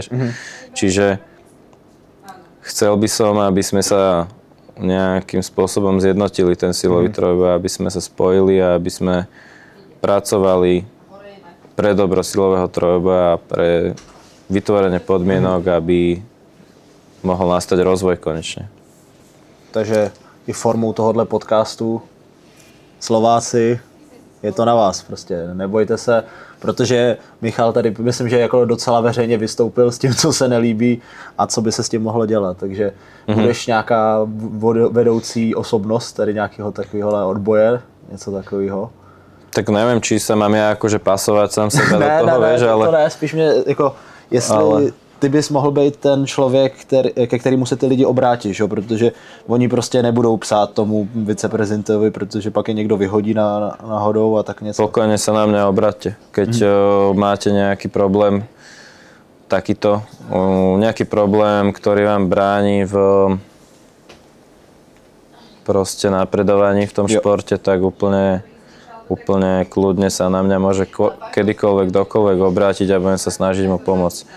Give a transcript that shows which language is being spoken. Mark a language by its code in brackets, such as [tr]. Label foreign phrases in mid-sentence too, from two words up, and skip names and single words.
[sk] Čiže chcel by som, aby sme sa nejakým spôsobom zjednotili ten silový trojboj, aby sme sa spojili a aby sme pracovali pre dobro silového trojboja a pre vytvorenie podmienok, aby mohol nastať rozvoj konečne. [cs] Takže i formou tohohle podcastu Slováci, je to na vás prostě, nebojte se, protože Michal tady, myslím, že jako docela veřejně vystoupil s tím, co se nelíbí a co by se s tím mohlo dělat, takže budeš nějaká vedoucí osobnost tady nějakého takového odboje, něco takového? [sk] Tak neviem, či sa mám ja akože pasovať sám seba do toho, vieš, ale... [cs] to ne, spíš mě, jako, jestli ty bys mohl být ten člověk, ke kterému se ty lidi obrátí, že? Protože oni prostě nebudou psát tomu viceprezidentovi, protože pak je někdo vyhodí náhodou a tak něco. [sk] Pokojne sa na mňa obráťte, keď máte nejaký problém, takýto, nejaký problém, ktorý vám bráni v proste napredovaní v tom športe, tak úplne kľudne sa na mňa môže kedykoľvek, kdokoľvek obrátiť a budem sa snažiť mu pomôcť.